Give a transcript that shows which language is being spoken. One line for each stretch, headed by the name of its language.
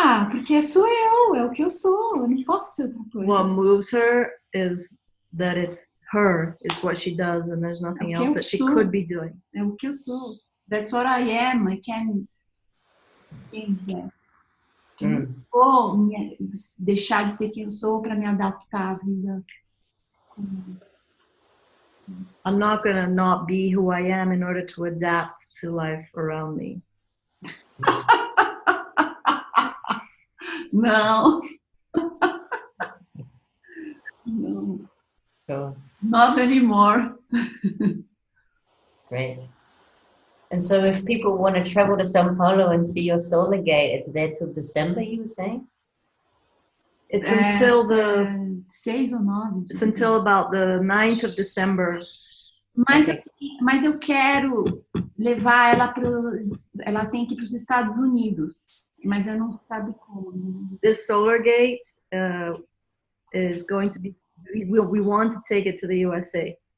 Portuguese: Porque sou eu, é o que eu sou. Eu não posso ser outra coisa.
English: What moves her is that it's her, it's what she does, and there's nothing else that she could be doing.
Portuguese: É o que eu sou.
English: That's what I am. I can that.
Portuguese: Não vou deixar de ser quem eu sou para me adaptar à vida.
English: I'm not gonna not be who I am in order to adapt to life around me.
Portuguese: Não.
English: No. Sure. Not anymore. Great. And so if people want to travel to São Paulo and see your solar gate, it's there till December, you were saying? It's until the
Portuguese: 6 ou 9.
English: It's until about the 9th of December.
Portuguese: Mas eu quero levar ela ela tem que ir para os Estados Unidos, mas eu não sabe como.
English: This solar gate is going to be, we want to take it to the USA.